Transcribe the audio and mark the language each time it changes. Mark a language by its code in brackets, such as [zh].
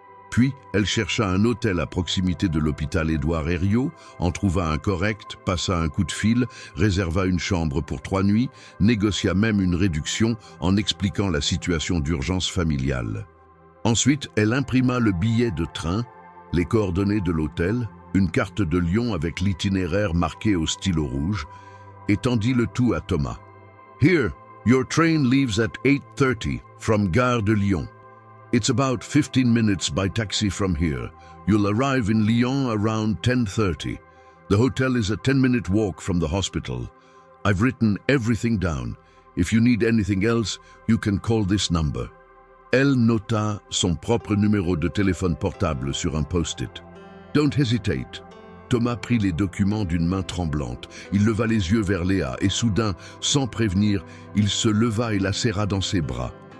[fr] Puis, elle chercha un hôtel à proximité de l'hôpital Édouard Herriot, en trouva un correct, passa un coup de fil, réserva une chambre pour 3 nuits, négocia même une réduction en expliquant la situation d'urgence familiale. Ensuite, elle imprima le billet de train, les coordonnées de l'hôtel, une carte de Lyon avec l'itinéraire marqué au stylo rouge, et tendit le tout à Thomas. [en] « Here, your train leaves at 8:30 from Gare de Lyon. It's about 15 minutes by taxi from here. You'll arrive in Lyon around 10:30. The hotel is a 10-minute walk from the hospital. I've written everything down. If you need anything else, you can call this number. » [fr] Elle nota son propre numéro de téléphone portable sur un post-it. « [en] Don't hesitate. [fr] » Thomas prit les documents d'une main tremblante. Il leva les yeux vers Léa et soudain, sans prévenir, il se leva et la serra dans ses bras.